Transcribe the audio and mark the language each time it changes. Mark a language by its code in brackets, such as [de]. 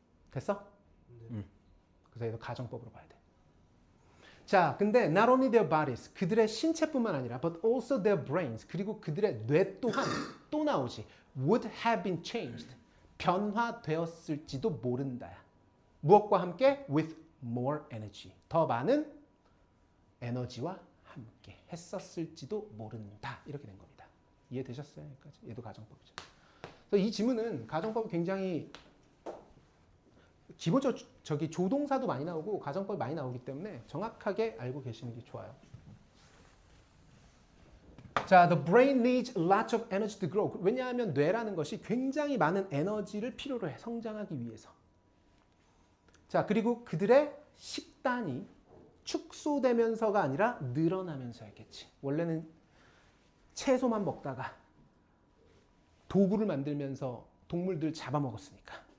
[ko] 됐어? 그래서 이거 가정법으로 봐야 돼. 자, 근데 [en] not only their bodies, [ko] 그들의 신체뿐만 아니라 [en] but also their brains, [ko] 그리고 그들의 뇌 또한 또 나오지. [en] would have been changed, [ko] 변화되었을지도 모른다야. 무엇과 함께? [en] with more energy, [ko] 더 많은 에너지와 함께 했었을지도 모른다. 이렇게 된 겁니다. 이해되셨어요? 여기까지? 얘도 가정법이죠. 그래서 이 지문은 가정법이 굉장히 기본적으로 저기 조동사도 많이 나오고 가정법이 많이 나오기 때문에 정확하게 알고 계시는 게 좋아요. [en] 자, the brain needs lots of energy to grow. [ko] 왜냐하면 뇌라는 것이 굉장히 많은 에너지를 필요로 해. 성장하기 위해서. 자, 그리고 그들의 식단이 축소되면서가 아니라 늘어나면서였겠지. 원래는 채소만 먹다가 도구를 만들면서 동물들 잡아먹었으니까.